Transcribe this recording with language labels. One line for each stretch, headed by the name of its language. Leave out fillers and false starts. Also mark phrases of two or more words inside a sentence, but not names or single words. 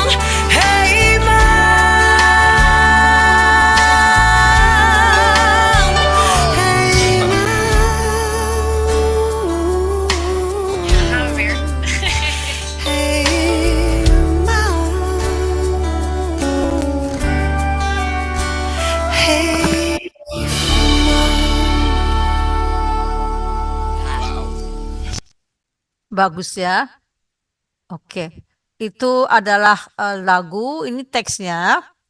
English: Hey man, hey man.
Dutch: Gaan we weer.
English: Hey man, hey
Indonesian: Bagus ya. Oke. Itu adalah lagu, ini teksnya.